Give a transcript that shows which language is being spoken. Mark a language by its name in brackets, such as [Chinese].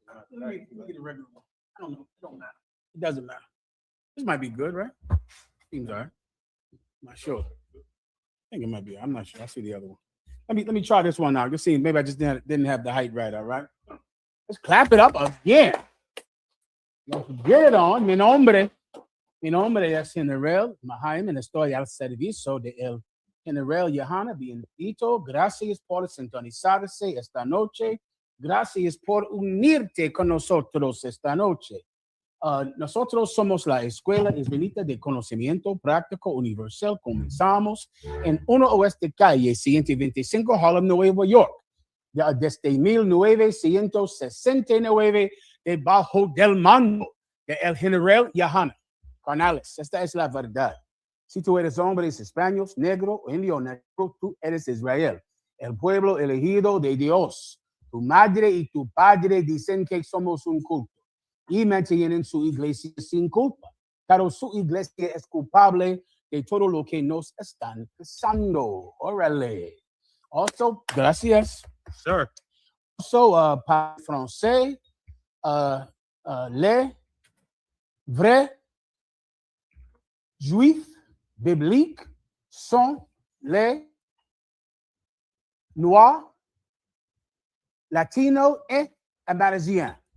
[English] Let me get a regular one. I don't know. It don't matter. It doesn't matter. This might be good, right? Seems all right. I'm not sure. I think it might be. I'm not sure. I see the other one. Let me try this one out. Just see. Maybe I just didn't have the height right. All right. Let's clap it up again. Don't get it on. [Spanish] Mi nombre es General Jaime. Estoy al servicio de el General Johanna. Bienvenido. Gracias por sintonizarse esta noche. Gracias por unirte con nosotros esta noche. Nosotros somos la Escuela Israelita de Conocimiento Práctico Universal. Comenzamos en 1 Oeste Calle 125, Harlem, Nueva York. Desde 1969, debajo del mando de el General Johanna Canales. Esta es la verdad. Si tú eres hombre, español, negro, indio, negro, tú eres Israel, el pueblo elegido de Dios. Tu madre y tu padre dicen que somos un culto y mantienen su iglesia sin culpa, pero su iglesia es culpable de todo lo que nos están pasando. Órale. Also, gracias. [English] Sir. [French] Also, par français, les vrais juifs bibliques sont les noirs, latinos et amérindiens.